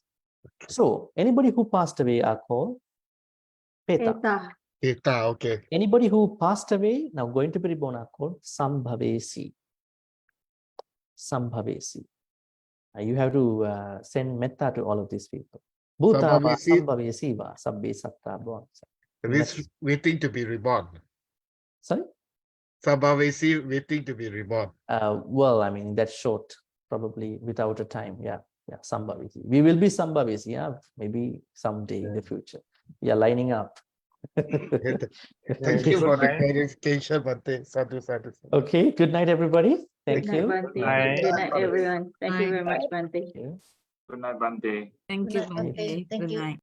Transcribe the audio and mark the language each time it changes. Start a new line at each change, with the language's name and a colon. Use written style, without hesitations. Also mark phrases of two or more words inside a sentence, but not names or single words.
English: So anybody who passed away are called Peta. Eta. Eta, okay. Anybody who passed away, now going to be reborn, are called Sambhavesi. Sambhavesi. You have to send metta to all of these people.
Pali: Bhuta va
English: Sambhavesi.
Pali: Sambhavesi va sabbe satta bhava.
English: That is waiting to be reborn. Sorry? Sambhavesi waiting to be reborn. Well, I mean, that's short, probably without a time. Yeah, Sambhavesi. We will be Sambhavesi, yeah, maybe someday in the future. We are lining up. Thank you for the clarification, Bhante.
Pali: Sadhu, sadhu, sadhu.
English: Okay, good night, everybody. Thank Good night, you. Bhante. Good night, everyone. Thank you very much, Bhante. Good night, Bhante. Thank you, Good night, Bhante. Bhante. Thank Good you. night.